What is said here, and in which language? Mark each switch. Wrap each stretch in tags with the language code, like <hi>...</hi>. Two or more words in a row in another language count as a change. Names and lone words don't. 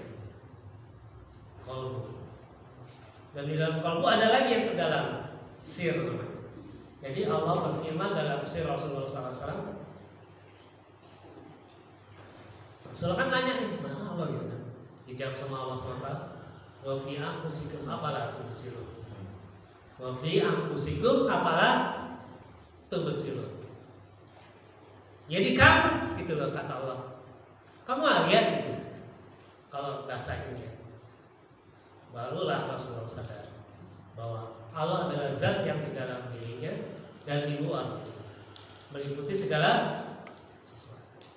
<id>Qalbu. Dan di dalam qalbu ada lagi yang terdalam, sir namanya. Jadi Allah berfirman dalam sir Rasulullah SAW. Rasulullah kan nanya nih, mana Allah gitu kan? Dijawab sama Allah SWT.</id> <ar>وفي أنفسكم أفلا تبصرون. وفي أنفسكم أفلا تبصرون.</ar> <id>Jadi kamu gitu loh kata Allah. Kamu lihat gitu. Kalau bahasa Indonesia. Barulah Rasulullah sadar bahwa Allah adalah zat yang di dalam dirinya dan di luar, meliputi segala sesuatu.</id>